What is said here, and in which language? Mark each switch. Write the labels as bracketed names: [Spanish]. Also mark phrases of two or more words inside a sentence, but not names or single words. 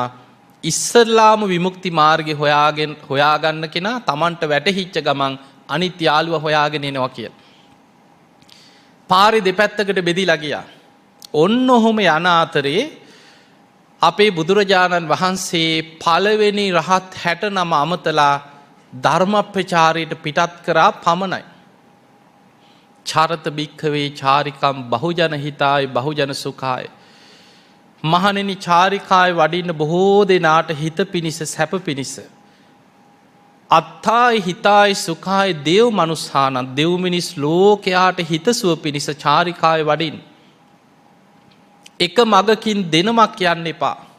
[Sinhala] ඉස්සරලාම විමුක්ති මාර්ගය හොයාගන්න කෙනා Tamanට වැටහිච්ච ගමන් අනිත් යාළුවා හොයාගෙන එනවා කියලා. පාරේ දෙපැත්තකට බෙදිලා ගියා. ඔන්න ඔහොම යන අතරේ අපේ බුදුරජාණන් වහන්සේ පළවෙනි රහත් 69 අමතලා ධර්ම ප්‍රචාරයට පිටත් කරා පමණයි. [Pali] චරත භික්ඛවේ චාරිකම් බහුජන හිතාය බහුජන සුඛාය. [Sinhala] මහණෙනි චාරිකාය වඩින්න බොහෝ දෙනාට හිත පිනිස සැප පිනිස. [Pali] අත්තායි හිතායි සුඛාය දේව මනුස්සානං [Sinhala] දෙව් මිනිස් ලෝකයාට හිතසුව පිනිස චාරිකාය වඩින්. එක මගකින් දෙනමක් යන්න එපා.